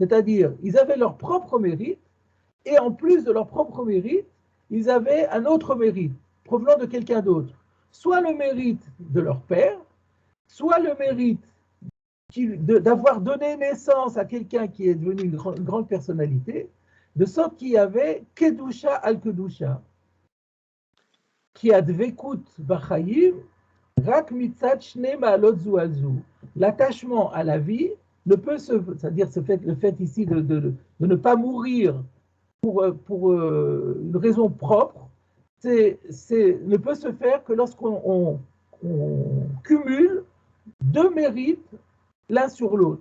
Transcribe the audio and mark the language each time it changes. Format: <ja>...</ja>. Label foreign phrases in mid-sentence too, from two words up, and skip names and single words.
<fr>C'est-à-dire, ils avaient leur propre mérite, et en plus de leur propre mérite, ils avaient un autre mérite, provenant de quelqu'un d'autre. Soit le mérite de leur père, soit le mérite d'avoir donné naissance à quelqu'un qui est devenu une grande personnalité, de sorte qu'il y avait</fr> <he>קדושה על קדושה כי הדבקות בחיים רק מצד שני מעלות זו על זו.</he> <fr>L'attachement à la vie ne peut c'est-à-dire le fait ici de ne pas mourir pour une raison propre, ne peut se faire que lorsqu'on cumule deux mérites l'un sur l'autre.</fr>